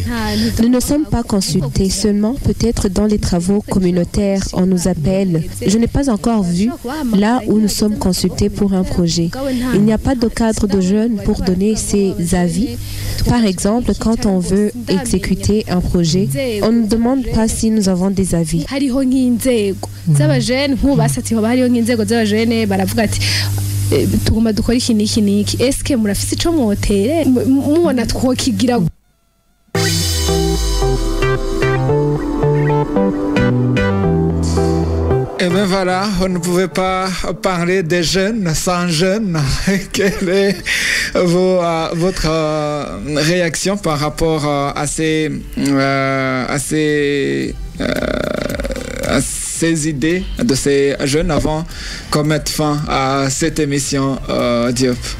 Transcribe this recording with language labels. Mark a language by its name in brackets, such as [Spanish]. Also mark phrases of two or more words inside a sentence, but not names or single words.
[French] Nous ne sommes pas consultés, seulement peut-être dans les travaux communautaires, on nous appelle. Je n'ai pas encore vu là où nous sommes consultés pour un projet. Il n'y a pas de cadre de jeunes pour donner ses avis. Par exemple, quand on veut exécuter un projet, on ne demande pas si nous avons des avis. [Rundi] inzego z'abajene nk'ubu basatiye hariho nk'inzego z'abajene baravuga ati tugomba dukora iki n'iki eske murafise ico mwotere mubona twokigira. [French] Et bien voilà, on ne pouvait pas parler des jeunes sans jeunes. Quelle est votre réaction par rapport à ces idées de ces jeunes avant qu'on mette fin à cette émission, Diop?